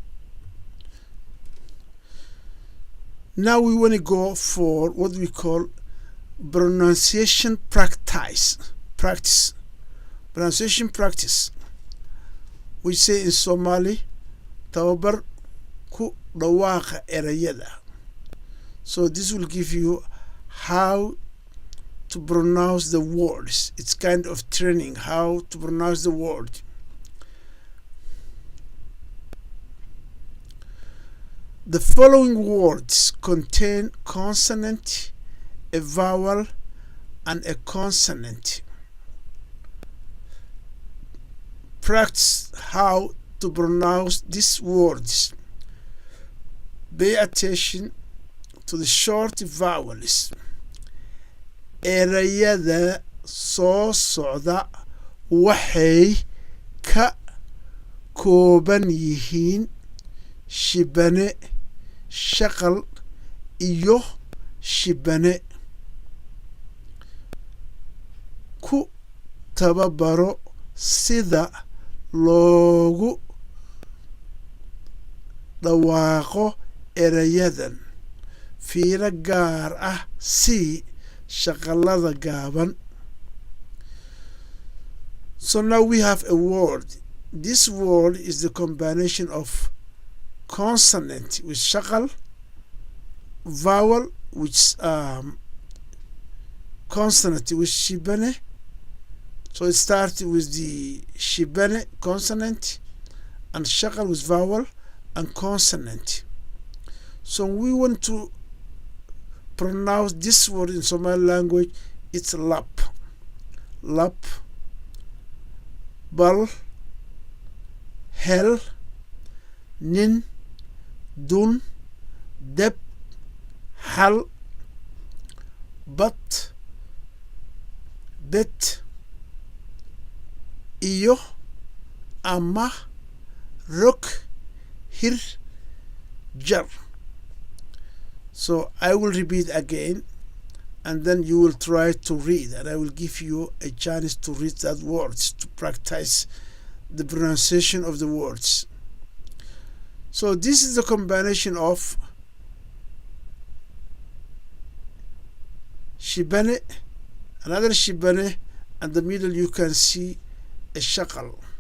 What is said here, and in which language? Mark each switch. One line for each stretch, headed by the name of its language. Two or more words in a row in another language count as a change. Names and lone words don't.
English: Now we want to go for what we call pronunciation practice. Pronunciation practice. We say in Somali,
Somali: tababar ku dhawaaqa erayada.
English: So this will give you how to pronounce the words. It's kind of training how to pronounce the word. The following words contain consonant, a vowel, and a consonant. Practice how to pronounce these words. Pay attention to the short vowels.
Somali: Erayada soo socda waxay ka kooban yihiin shibane, shaqal iyo shibane. Ku tababaro sida loogu dhawaaqo erayadan. Fiiro gaar ah si shaqalada gaaban.
English: So now we have a word. This word is the combination of consonant with shaqal, vowel which consonant with shibane. So it starts with the shibane consonant and shaqal with vowel and consonant. So we want to pronounce this word in Somali language. It's lap,
Somali: bal, hel, nin, dun, deb, hal, bat, bet, iyo, ama, rok, hir, jar.
English: So I will repeat again, and then you will try to read, and I will give you a chance to read that words to practice the pronunciation of the words. So this is the combination of shibane another shibane, and the middle you can see a shakal.